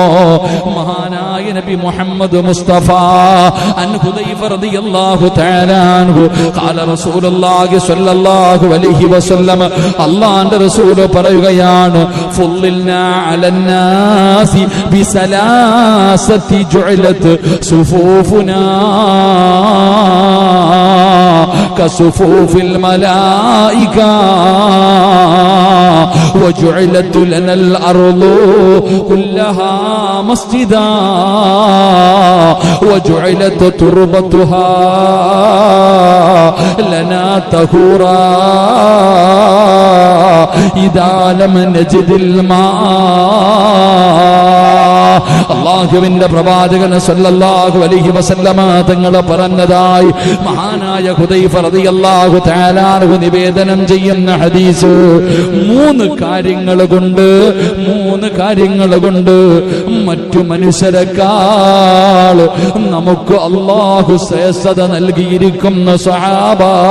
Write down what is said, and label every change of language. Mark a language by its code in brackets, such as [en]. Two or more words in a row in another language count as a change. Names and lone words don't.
[ml] മഹാനായ നബി മുഹമ്മദ് മുസ്തഫ [ar] عن حذيفة رضي الله تعالى عنه قال رسول الله صلى الله عليه وسلم, [ml] അല്ലാഹുവിന്റെ റസൂൽ പറയുകയാണ്, [ar] فضلنا على الناس بثلاث جعلت صفوفنا كصفوف الملائكة وجعلت لنا الأرض كلها مسجدا وجعلت تربتها لنا طهورا إذا لم نجد الماء. [ml] അള്ളാഹുവിന്റെ പ്രവാചകൻ [ar] صلى الله عليه وسلم [ml] തങ്ങൾ പറഞ്ഞതായി മഹാനായ ഹുദൈഫ [ar] رضي الله تعالى عنه [ml] നിവേദനം ചെയ്യുന്ന ഹദീസ്. 3 കാര്യങ്ങൾ കൊണ്ട് മറ്റു മനുഷ്യരെക്കാൾ നമുക്ക് അള്ളാഹു ശ്രേഷ്ഠത നൽകിയിരിക്കുന്ന സഹാബ.